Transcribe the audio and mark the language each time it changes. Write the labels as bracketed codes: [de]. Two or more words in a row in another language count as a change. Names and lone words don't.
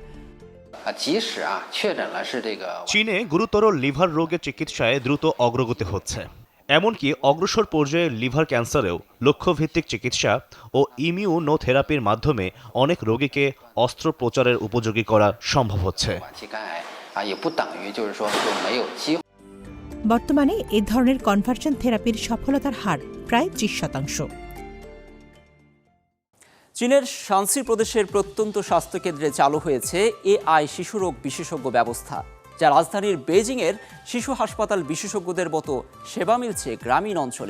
[bn] চীনে গুরুতর লিভার রোগের চিকিৎসায় দ্রুত অগ্রগতি হচ্ছে। এমনকি অগ্রসর পর্যায়ে লিভার ক্যান্সারেও লক্ষ্যভিত্তিক চিকিৎসা ও ইমিউনোথেরাপির মাধ্যমে অনেক রোগীকে অস্ত্রোপচারের উপযোগী করা সম্ভব হচ্ছে। [zh] 也不等于就是说就没有机会。 [bn] বর্তমানে এ ধরনের [en] conversion therapy [bn] সফলতার হার প্রায় 30%। চীনের শানসি প্রদেশের প্রত্যন্ত স্বাস্থ্যকেন্দ্রে চালু হয়েছে এআই শিশুরোগ বিশেষজ্ঞ ব্যবস্থা, যা রাজধানীর বেজিংয়ের শিশু হাসপাতাল বিশেষজ্ঞদের মতো সেবা মিলছে গ্রামীণ অঞ্চলে।